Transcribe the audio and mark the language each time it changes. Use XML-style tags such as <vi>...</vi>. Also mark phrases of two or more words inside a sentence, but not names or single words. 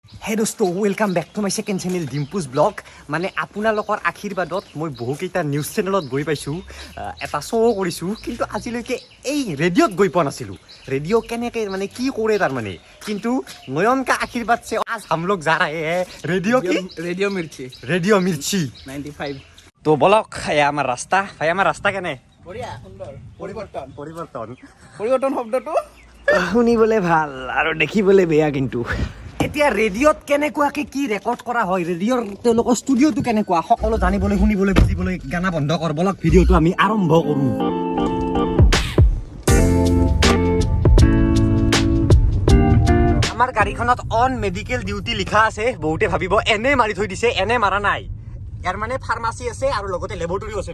<as>হে দোস্ত</as> <en>welcome back to my second channel</en> <as>ডিম্পুজ ব্লগ মানে আপোনালোকৰ আশীৰ্বাদত মই বহুকেইটা</as> <en>news channelত</en> <as>গৈ পাইছোঁ এটা শ্ব' কৰিছোঁ কিন্তু আজিলৈকে এই ৰেডিঅ'ত গৈ পোৱা নাছিলোঁ ৰেডিঅ' কেনেকৈ মানে কি কৰে তাৰমানে কিন্তু</as> <hi>नयन का आशीर्वाद से आज हम लोग जा रहे हैं</hi> <as>ৰেডিঅ' মিৰ্চি 95 তো বলক এয়া আমাৰ ৰাস্তা ভাই আমাৰ ৰাস্তা কেনে বঢ়িয়া সুন্দৰ পৰিৱৰ্তন শব্দটো শুনিবলৈ ভাল আৰু দেখিবলৈ বেয়া কিন্তু এতিয়া ৰেডিঅ'ত কেনেকুৱাকে কি ৰেকৰ্ড কৰা হয় ৰেডিঅ'ৰ তেওঁলোকৰ ষ্টুডিঅ'টো কেনেকুৱা সকলো জানিবলৈ শুনিবলৈ বুজিবলৈ গানা বন্ধ কৰ বলক ভিডিঅ'টো আমি আৰম্ভ কৰোঁ আমাৰ গাড়ীখনত</as> <en>on medical duty</en> <as>লিখা আছে বহুতে ভাবিব এনে মাৰি থৈ দিছে এনে মাৰা নাই ইয়াৰ মানে ফাৰ্মাচী আছে আৰু লগতে লেবৰেটৰীও আছে ন</as>